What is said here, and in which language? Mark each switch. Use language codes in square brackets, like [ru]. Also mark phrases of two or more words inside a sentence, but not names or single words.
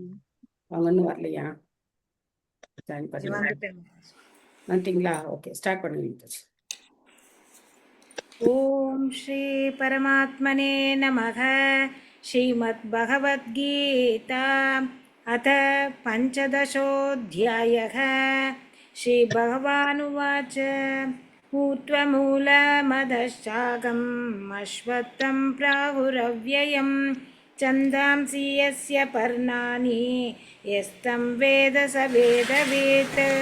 [ta] அவங்க ஒன்றும் வரலையா? ஜாயின் பண்ணுங்க. வந்துட்டீங்களா? ஓகே, ஸ்டார்ட் பண்ணுங்க மாதாஜி. [sa] ओम् श्री परमात्मने नमः. श्रीमद्भगवद्गीता अथ पञ्चदशोऽध्यायः. श्रीभगवानुवाच ऊर्ध्वमूलमधश्चाकम् अश्वत्थं प्राहुरव्ययम् छन्दांसि यस्य पर्णानि यस्तं वेद स वेदवेत्।